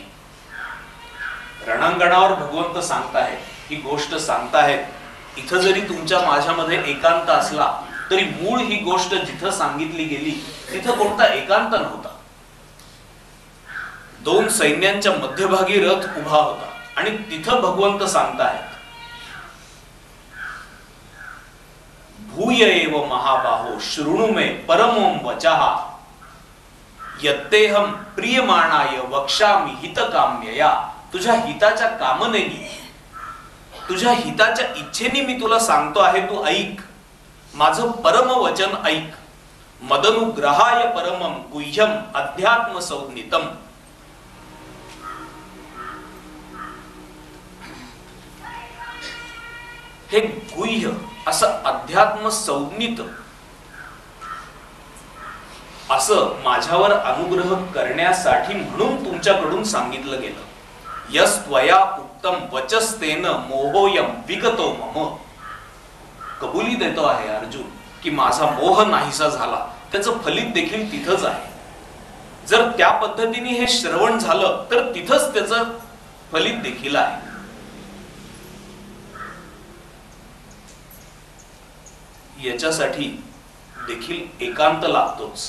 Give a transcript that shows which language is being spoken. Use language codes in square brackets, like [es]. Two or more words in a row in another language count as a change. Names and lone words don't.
[mr] रणांगणावर भगवंत सांगताहेत, ही गोष्ट सांगताहेत. इथं जरी तुमच्या माझ्यामध्ये एकांत असला तरी मूळ ही गोष्ट जिथं सांगितली गेली तिथं कोणता एकांत नव्हता. दोन सैन्यांच्या मध्यभागी रथ उभा होता आणि तिथं भगवंत सांगताहेत, [sa] भूय एव महाबाहो शृणु मे परमों वचः यत्तेहम प्रियमाणाय वक्ष्यामि हितकाम्यया. [mr] तुझ्या हिताच्या कामनेनी, तुझ्या हिताच्या इच्छेने मी तुला सांगतो आहे, तू ऐक. माझं परम वचन ऐक. [sa] मदनुग्रहाय परमं गुह्यम अध्यात्म संज्ञितम. [mr] हे गुह्य असं अध्यात्म संज्ञित असं माझ्यावर अनुग्रह करण्यासाठी म्हणून तुमच्याकडून सांगितलं गेलं. [sa] यस त्वया उत्तम वचस्तेन मोहोयम विगतो मम. [mr] कबुली देतो आहे अर्जुन की माझा मोह नाहीसा झाला, त्याचं फलित देखील तिथंच आहे. जर त्या पद्धतीने हे श्रवण झालं तर तिथंच त्याचं फलित देखील आहे. याच्यासाठी देखील एकांत लागतोच.